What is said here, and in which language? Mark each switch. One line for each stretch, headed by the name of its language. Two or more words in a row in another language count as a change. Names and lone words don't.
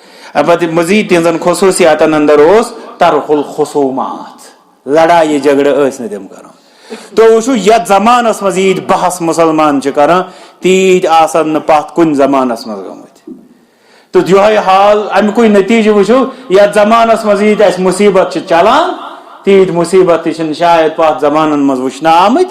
Kashmiri: پتہ مزید تہذن خصوصیاتن اندر اس طرح الخصومات،
Urdu: لڑائی جھگڑے
Kashmiri: ٲسۍ نہٕ تِم کران. تو وٕچھو یتھ زمانس مز عید بحث مسلمان کران تیٖتۍ آسن نہٕ پتھ کُنہِ زمانس مز گٔمٕتۍ. تو یہے حال امیکُے نتیجہ وٕچھو یتھ زمانس مز عید اسہِ مصیبت چھِ چلان تیٖتۍ مصیبت تہِ چھِنہٕ شاید پتھ زمانن مز وٕچھنہٕ آمٕتۍ.